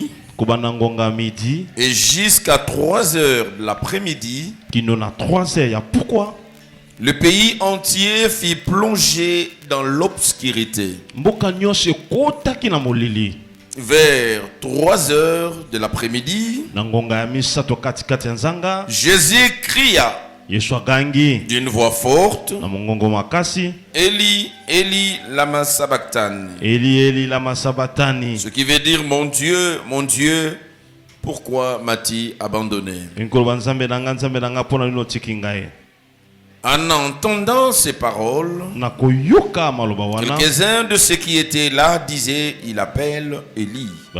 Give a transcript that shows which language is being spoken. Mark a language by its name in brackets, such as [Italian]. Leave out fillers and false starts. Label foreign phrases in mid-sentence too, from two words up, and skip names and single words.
[French] Et jusqu'à 3 heures de l'après-midi, le pays entier fut plongé dans l'obscurité. Vers 3 heures de l'après-midi, Jésus cria d'une voix forte, [Aramaic] Eli, Eli, lama sabachthani. Eli, Eli, lama sabachthani. [French] Ce qui veut dire, mon Dieu, pourquoi m'as-tu abandonné? En entendant ces paroles, quelques-uns de ceux qui étaient là disaient, il appelle Élie.